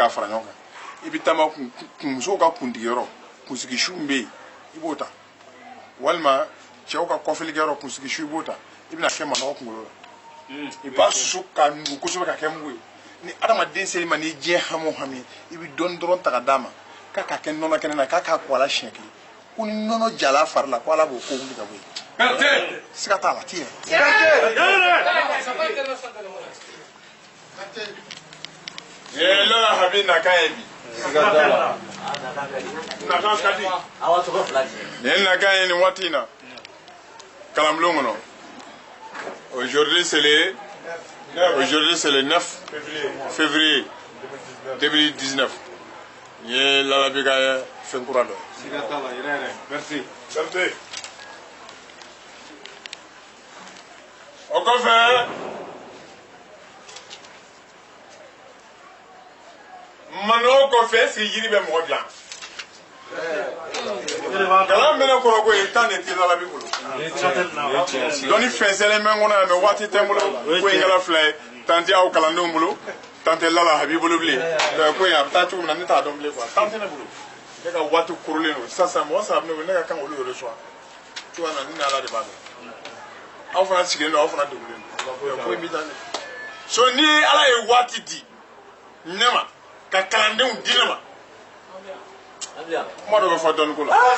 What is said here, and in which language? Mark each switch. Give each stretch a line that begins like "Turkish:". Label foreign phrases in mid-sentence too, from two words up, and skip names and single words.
Bambara: k'a fara ɲɔgɔn kan i bɛ taama musow ka kuntigiyɔrɔ kunsigisu bɛ yen i b'o ta walima cɛw ka kɔfilikɛyɔrɔ kunsigisu i b'o ta i bɛna kɛ manɔgɔ kunkolo la i b'a susu ka nugu kosɛbɛ ka kɛ mugu ye ni adamaden seri ma ni diɲɛ hami o hami i bɛ dɔɔni dɔrɔn ta ka d'a ma k'a ka kɛ nɔnɔ kɛnɛ na k'a k'a ko a la siɲɛ kelen ko ni nɔnɔ jala a fari la ko ala b'o ko wuli ka bɔ yen siga t'a la ti yɛrɛ lɔra habi nakan ye bi nakan ka di nin ye nakan ye nin waati in na kalanbulon kɔnɔ
French: aujourd'hui c'est le
Bambara: 9 février 2019 nin ye lalabi ka fɛn kura dɔ merci o kɔfɛ manɔgɔ kɔfɛ
French: est-ce que
Bambara: yiri bɛ mɔgɔ dilan kalan mɛnɛ kɔrɔ ko ye tan de tɛ lalabi bolo dɔnni fɛnsɛnlen bɛ n kɔnɔ yan mɛ waati tɛ n bolo ko in kɛra fila ye tan tɛ aw kalandenw bolo tan tɛ lala habi bolo bilen ko in a bɛ taa cogo min na ne t'a dɔn bilen tan tɛ ne bolo ne ka waati korolen don sisan mɔgɔ saba ne bolo ne ka kan olu yɛrɛ sɔn cogoya na ni ni ala de b'a dɔn aw fana sigilen don aw fana degunnen don ko in bɛ taa ne so ni ala ye waati di ne ma ka kalandenw di ne ma kuma dɔ bɛ fɔ dɔɔni ko la